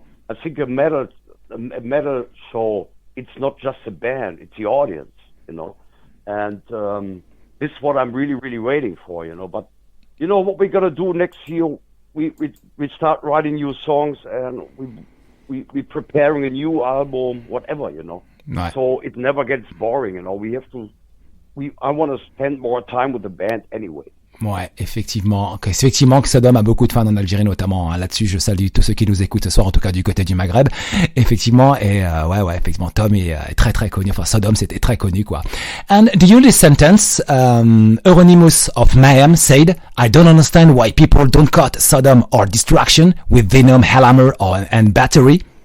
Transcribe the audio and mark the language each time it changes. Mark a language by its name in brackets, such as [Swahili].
[English] I think a metal show, it's not just a band, it's the audience, and this is what I'm really, really waiting for, but what we're gonna do next year, we start writing new songs, and we preparing a new album, whatever, Right. So it never gets boring, I want to spend more time with the band anyway. [French] Ouais, effectivement que Sodom a beaucoup de fans en Algérie notamment. Hein. Là-dessus, je salue tous ceux qui nous écoutent ce soir, en tout cas du côté du Maghreb. Effectivement, et effectivement, Tom est très très connu. Enfin, Sodom, c'était très connu, quoi. [English] And the English sentence, Euronymous of Mayhem said, "I don't understand why people don't cut Sodom or Destruction with Venom, Hellhammer, and Battery."